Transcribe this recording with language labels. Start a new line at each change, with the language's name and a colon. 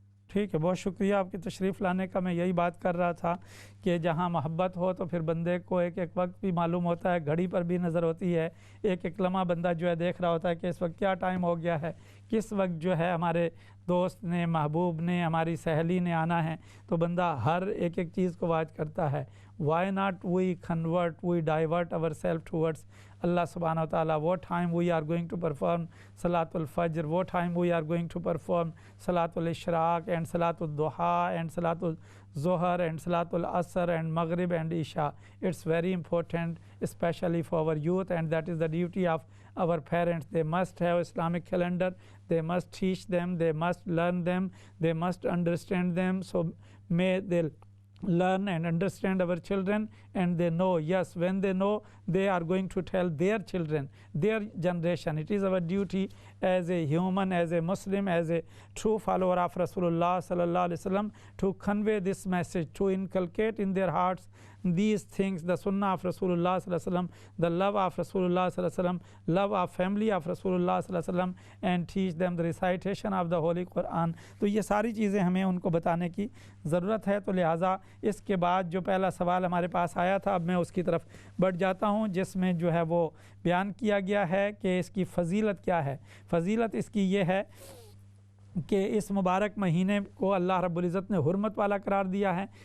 Hindi: ठीक है, बहुत शुक्रिया आपकी तशरीफ़ लाने का। मैं यही बात कर रहा था कि जहाँ मोहब्बत हो तो फिर बंदे को एक एक वक्त भी मालूम होता है, घड़ी पर भी नज़र होती है, एक एक लम्हा बंदा जो है देख रहा होता है कि इस वक्त क्या टाइम हो गया है, किस वक्त जो है हमारे दोस्त ने, महबूब ने, हमारी सहेली ने आना है। तो बंदा हर एक एक चीज़ को वाच करता है।
English: Why not we convert, we divert our self towards Allah subhanahu wa ta'ala, what time we are going to perform Salatul Fajr, what time we are going to perform Salatul Ishraq and Salatul Duha and Salatul Zohar and Salatul Asr and Maghrib and Isha. It's very important, especially for our youth, and that is the duty of our parents. They must have Islamic calendar, they must teach them, they must learn them, they must understand them. So may they learn and understand our children, and they know, yes, when they know, they are going to tell their children, their generation. It is our duty as a human, as a Muslim, as a true follower of Rasulullah sallallahu alaihi wasallam, to convey this message, to inculcate in their hearts these things, the sunnah of Rasulullah sallallahu alaihi wasallam, the love of Rasulullah sallallahu alaihi wasallam, love of family of Rasulullah sallallahu alaihi wasallam, and teach them the recitation of the Holy Quran.
Hindi: तो ये सारी चीज़ें हमें उनको बताने की ज़रूरत है। तो लिहाजा इसके बाद जो पहला सवाल हमारे पास आया था, अब मैं उसकी तरफ बढ़ जाता हूँ, जिसमें जो है वो बयान किया गया है कि इसकी फ़जीलत क्या है। फ़जीलत इसकी ये है कि इस मुबारक महीने को अल्लाह रब्बुल इज़्ज़त ने हुर्मत वाला करार दिया है।